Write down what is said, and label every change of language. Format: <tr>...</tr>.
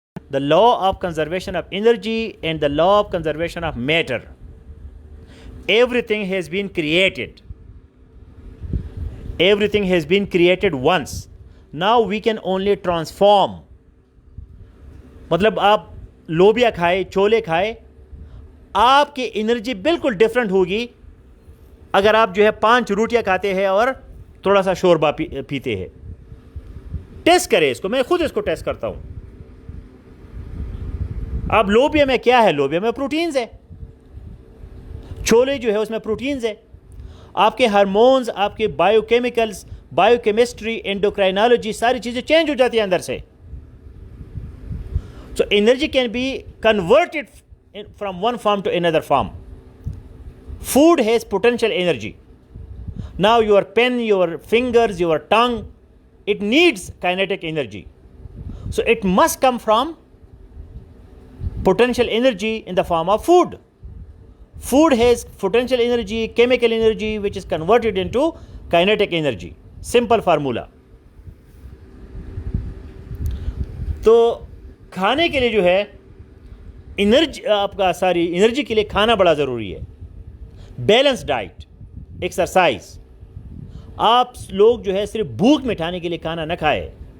<en>The law of conservation of energy and the law of conservation of matter. Everything has been created. Everything has been created once. Now we can only transform.</en> <hi>मतलब आप लोबिया खाए, छोले खाए, आपकी energy बिल्कुल different होगी अगर आप जो है 5 रोटियां खाते हैं और थोड़ा सा शोरबा पीते हैं. टेस्ट करें इसको, मैं खुद इसको टेस्ट करता हूं. अब लोबिया में क्या है? लोबिया में प्रोटीन्स है. छोले जो है उसमें प्रोटीन्स है. आपके हार्मोन्स, आपके बायोकेमिकल्स, बायोकेमिस्ट्री, एंडोक्राइनोलॉजी, सारी चीज़ें चेंज हो जाती हैं अंदर से.</hi> <en>So energy can be converted from one form to another form. Food has potential energy. Now your pen, your fingers, your tongue, it needs kinetic energy. So it must come from potential energy in the form of food. Food has potential energy, chemical energy, which is converted into kinetic energy. Simple formula.</en> <hi>तो खाने के लिए जो है energy, आपका सारी energy के लिए खाना बड़ा ज़रूरी है. Balance diet, exercise. आप लोग जो है सिर्फ भूख मिटाने के लिए खाना न खाए.</hi>